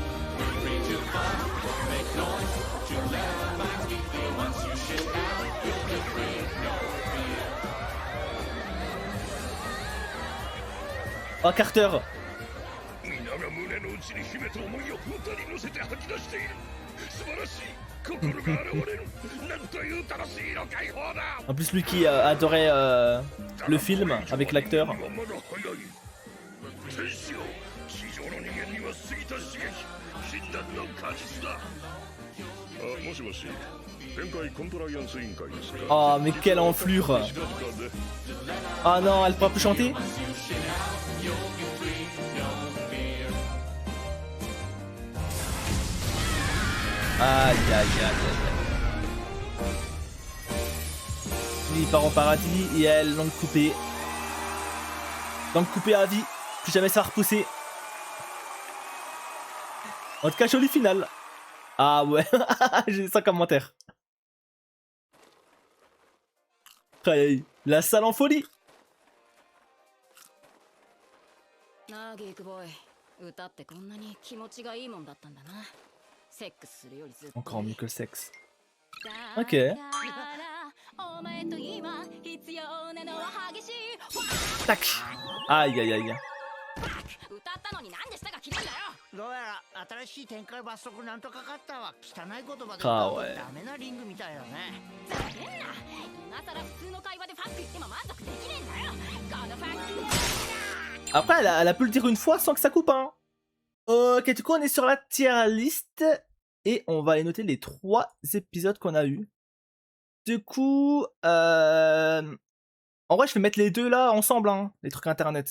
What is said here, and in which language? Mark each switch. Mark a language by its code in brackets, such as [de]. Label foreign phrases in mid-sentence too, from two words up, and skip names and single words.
[fr] Oh Carter. [ja] 皆が胸の内に秘めた思いを歌に乗せて吐き出している。素晴らしい。心が現れる。なんという楽しいの解放だ。 [fr] En plus lui qui adorait le film avec l'acteur. [ja] まだ早い。天使よ、地上の人間には過ぎた刺激、禁断の果実だ。あ、もしもし。展開コンプライアンス委員会ですか。 [fr] Oh mais quelle enflure. Ah non, elle pourra plus chanter. Aïe aïe aïe aïe. Lui il part au paradis et elle langue coupée. Langue coupée à vie. Plus jamais ça va repousser. En tout cas joli final. Ah ouais. J'ai 100 commentaires. Aïe aïe. La salle en folie. [ja] なあゲークボーイ、歌ってこんなに気持ちがいいもんだったんだな。セックスするよりずっと [fr] Encore mieux que le sexe. [ja] だ [fr] Ok. [ja] からお前と今必要なのは激しい [fr] Tac. Aïe aïe aïe. [ja] 歌ったのになんで舌が切れんだよ。どうやら新しい展開罰則なんとかかったわ。汚い言葉でかわいい歌うとダメなリングみたいだね。ざけんな。今さら普通の会話でファック言っても満足できねえんだよ。このファック [fr] Après, elle a pu le dire une fois sans que ça coupe, hein. Ok, du coup, on est sur la [en] tier list. [fr] Et on va aller noter les 3 épisodes qu'on a eu. Du coup, en vrai, je vais mettre les deux là ensemble, hein, les trucs internet.